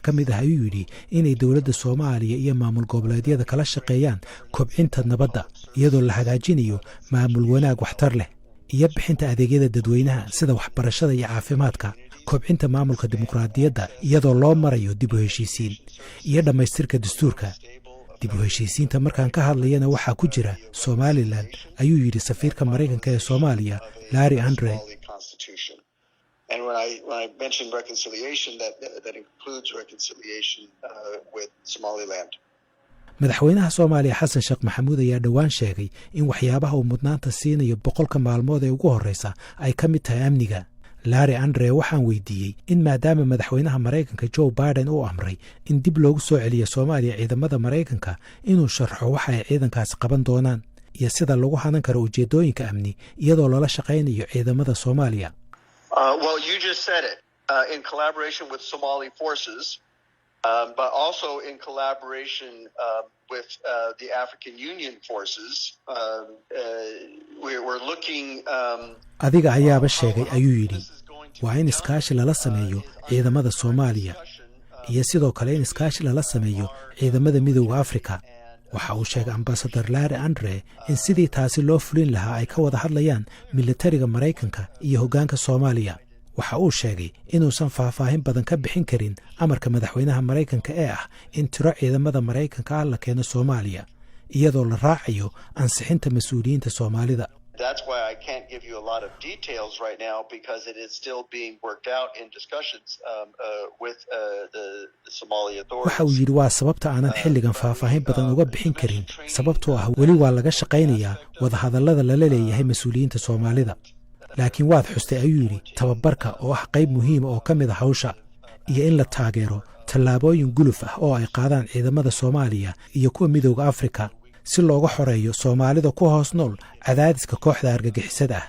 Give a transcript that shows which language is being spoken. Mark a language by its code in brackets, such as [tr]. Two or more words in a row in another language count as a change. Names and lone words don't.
[so] ka mid ah ayuu yidhi inay dowladda Soomaaliya iyo maamul goboleedyada kala shaqeeyaan kobcinta nabadda iyadoo la hagaajinayo maamul wanaag waxtar leh iyo bixinta adeegyada dadweynaha sida waxbarashada iyo caafimaadka kobcinta maamulka dimuqraadiyadda iyadoo loo marayo dib u heshiisiin iyo dhammaystirka dastuurka dib u heshiisiinta markaan ka hadlayana waxaa ku jira Somaliland ayuu yidhi safiirka Maraykanka ee Soomaaliya Larry Andre [en] And when I mentioned reconciliation, that includes reconciliation with Somaliland. [so] Madaxweynaha Soomaaliya Xasan Sheekh Maxamuud ayaa dhawaan sheegay in waxyaabaha uu mudnaanta siinayo 100 maalmood ee ugu horeysa ay ka mid tahay amniga. Larry Andre waxaan weydiiyey in maadaama madaxweynaha Maraykanka Joe Biden uu amray in dib loogu soo celiyo Soomaaliya ciidamada Maraykanka inuu sharxo waxa ay ciidankaasi qaban doonaan iyo sida lagu hanan karo ujeedooyinka amni iyadoo lala shaqaynayo ciidamada Soomaaliya. [en] Well, you just said it. In collaboration with Somali forces, but also in collaboration with the African Union forces, we're looking. [so] Adiga ayaaba sheegay ayuu yidhi waa in iskaashi lala sameeyo ciidamada Soomaaliya iyo sidoo kale in iskaashi lala sameeyo ciidamada Midowga Afrika waxa uu sheegay Ambassador Larry Andre in sidii taasi loo fulin lahaa ay ka wada hadlayaan militariga Maraykanka iyo hoggaanka Soomaaliya waxa uu sheegay inuusan faahfaahin badan ka bixin karin amarka madaxweynaha Maraykanka ee ah in tiro ciidamada Maraykanka ah la keeno Soomaaliya iyadoo la raacayo ansixinta mas'uuliyiinta Soomaalida. [en] That's why I can't give you a lot of details right now because it is still being worked out in discussions with the Somali authorities. [so] waxa uu yidhi waa sababta aanan xilligan faahfaahin badan uga bixin karin sababtoo ah weli waa laga shaqaynayaa wadahadallada lala leeyahay mas'uuliyiinta Soomaalida laakiin waad xustay ayuu yidhi tababarka oo ah qayb muhiim oo ka mid ah hawsha iyo in la taageero tallaabooyin guluf ah oo ay qaadaan ciidamada Soomaaliya iyo kuwa Midowga Afrika si looga xoreeyo soomaalida ku hoos nool cadaadiska kooxda argagixisada ah.